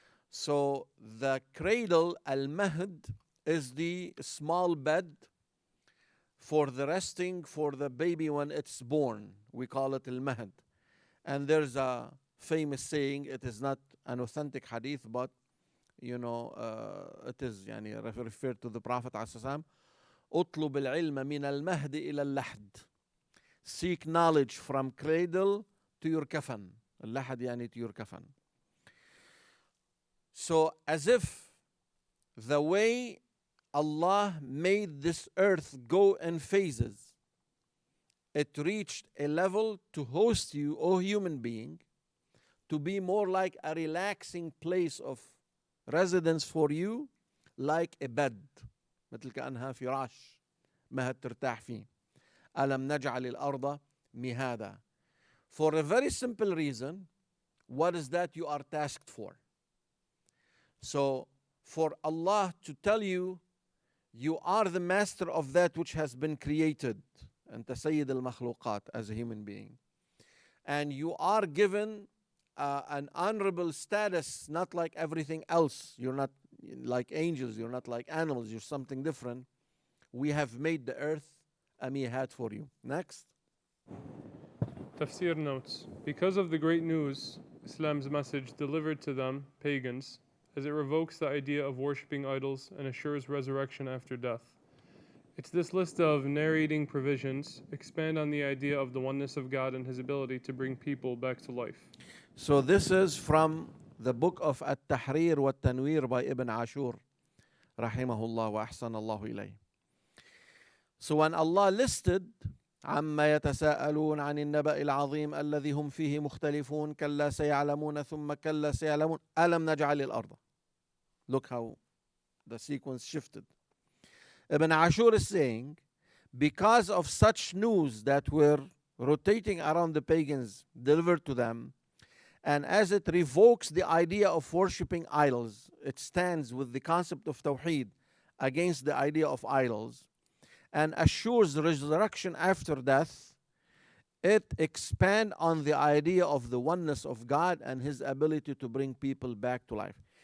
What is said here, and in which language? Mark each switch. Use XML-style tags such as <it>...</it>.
<en>So the cradle, al-mahd, is the small bed for the resting for the baby when it's born. We call it al-mahd. And there's a famous saying, it is not an authentic hadith, but it is referred to the Prophet ﷺ.</en> <ar>اطلب العلم من المهد إلى اللحد.</ar> <en>Seek knowledge from cradle to your kafan. اللحد to your kafan. So as if the way Allah made this earth go in phases, it reached a level to host you, O human being, to be more like a relaxing place of residence for you, like a bed.</en> <ar>مثل كأنها فراش مهد ترتاح فيه. ألم نجعل الأرض مهادا.</ar> <en>For a very simple reason, what is that you are tasked for? So for Allah to tell you, you are the master of that which has been created,</en> <ar>أنت سيد المخلوقات,</ar> <en>as a human being, and you are given an honorable status, not like everything else. You're not like angels, you're not like animals, you're something different. We have made the earth a mihad for you. Next. Tafseer notes, because of the great news, Islam's message delivered to them, pagans, as it revokes the idea of worshipping idols and assures resurrection after death. It's this list of narrating provisions expand on the idea of the oneness of God and His ability to bring people back to life. So this is from the book of At-Tahrir wa Tanwir by Ibn Ashur, rahimahullah wa ahsanallahu ilayh. So when Allah listed</en> <ar>عما يتساءلون عن النبأ العظيم الذي هم فيه مختلفون كلا سيعلمون ثم كلا سيعلمون ألم نجعل الأرض.</ar> <en>Look how the sequence shifted. Ibn Ashur is saying, because of such news that were rotating around the pagans delivered to them, and as it revokes the idea of worshipping idols, it stands with the concept of Tawheed against the idea of idols, and assures resurrection after death, it expands on the idea of the oneness of God and His ability to bring people back to life.</en>